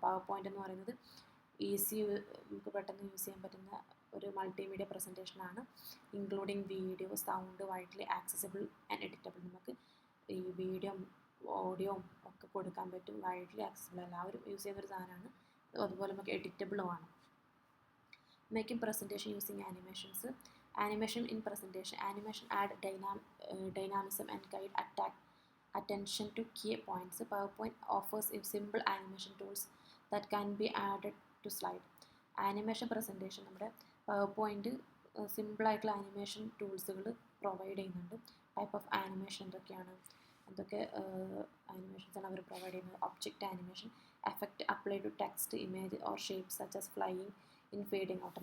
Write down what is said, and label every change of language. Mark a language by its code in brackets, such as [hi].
[ml] Power point എന്ന് പറയുന്നത് നമുക്ക് പെട്ടെന്ന് യൂസ് ചെയ്യാൻ പറ്റുന്ന ഒരു multimedia പ്രസൻറ്റേഷനാണ്. [en] Including video, sound, widely accessible and editable. [ml] നമുക്ക് ഈ വീഡിയോ, ഓഡിയോ ഒക്കെ കൊടുക്കാൻ പറ്റും. വൈഡ്ലി ആക്സസിബിൾ എല്ലാവരും യൂസ് ചെയ്യുന്നൊരു സാധനമാണ്. അതുപോലെ നമുക്ക് എഡിറ്റബിളും ആണ്. [en] Making presentation using animations. Animation in presentation. Animation add dynamism and guide attention to key points. PowerPoint offers simple animation tools that can be added to slide. [ml] Animation presentation നമ്മുടെ PowerPoint സിമ്പിളായിട്ടുള്ള animation ടൂൾസുകൾ provide ചെയ്യുന്നുണ്ട്. [en] type of animation [ml] എന്തൊക്കെ ആനിമേഷൻസാണ് അവർ provide ചെയ്യുന്നത്? [en] Object animation, effect apply to text, image or shape such as flying in fading out.